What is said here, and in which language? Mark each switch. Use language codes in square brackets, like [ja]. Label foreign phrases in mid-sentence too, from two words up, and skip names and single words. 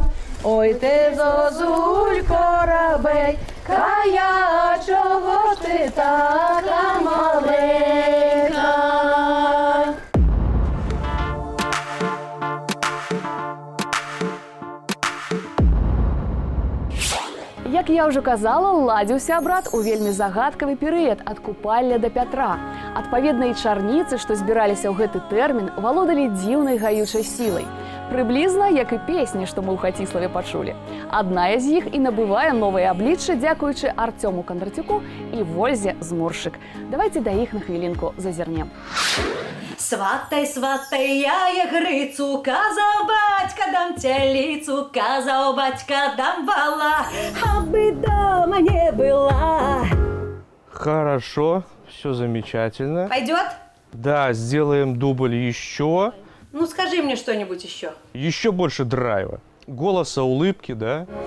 [uk] Ой, ти, Зозулько, рабей, кая, чого ти така маленька? [be] Як я ўжо казала, ладзіўся абрад у вельмі загадкавы перыяд ад купалля да Пятра. Адпаведна, і чарніцы, што збіраліся ў гэты тэрмін, валодалі дзіўнай гаючай сілай. Прыблізна, як і песні, што мы ў Хаціславе пачулі. Адна з іх і набывае новае аблічча дзякуючы Арцёму Кондратюку і Вользе Зморшчык. Давайце да іх на хвілінку зазірнем. [uk] Сватай, сватай, я Грицу, казав батька, дам телицу, казав батька, дам вала, аби дома не была. [ru] Хорошо, все замечательно. Пойдет? Да, сделаем дубль еще. Ну, скажи мне что-нибудь еще. Еще больше драйва. Голоса, улыбки, да?